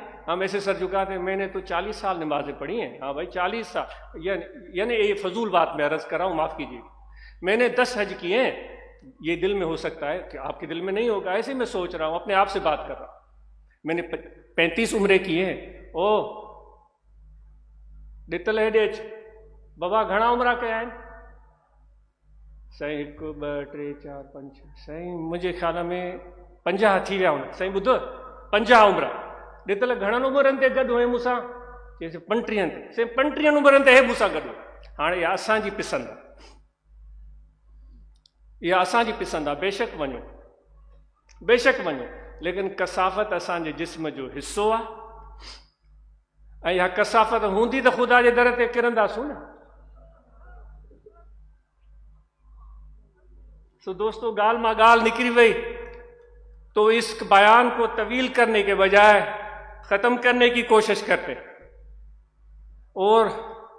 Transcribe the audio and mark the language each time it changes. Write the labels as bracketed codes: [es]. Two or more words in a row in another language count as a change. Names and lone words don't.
[ur] ہم ایسے سر جھکاتے ہیں، میں نے تو 40 سال نمازیں پڑھی ہیں، ہاں بھائی 40 سال، یعنی یہ فضول بات میں عرض کر رہا ہوں، معاف کیجیے، میں نے 10 حج کیے ہیں۔ یہ دل میں ہو سکتا ہے کہ آپ کے دل میں نہیں ہوگا، ایسے میں سوچ رہا ہوں، اپنے آپ سے بات کر رہا ہوں۔ میں نے 35 عمرے کیے ہیں، [sd] ॾितल हेॾे अच। बाबा घणा उमिरि कया आहिनि? साईं 1 2 3 4 5 साईं मुंहिंजे ख़्याल में 50 थी विया हूंदा। साईं ॿुधो 50 उमिरि ॾितल घणनि उमिरनि ते गॾु हुए मूंसां? चइसि 35 ते। साईं 35 उमिरनि ते हे मूंसां गॾु। हाणे इहा असांजी पसंदि आहे, इहा असांजी पसंदि आहे। बेशक वञो, बेशक वञो, लेकिन कसाफ़त असांजे जिस्म जो हिसो आहे। ऐं इहा कसाफ़त हूंदी त ख़ुदा जे दर ते किरंदासूं न। [ur] تو دوستوں [sd] गाल मां गाल निकली वही, [ur] तो اس بیان کو طویل کرنے کے بجائے ختم کرنے کی کوشش کرتے اور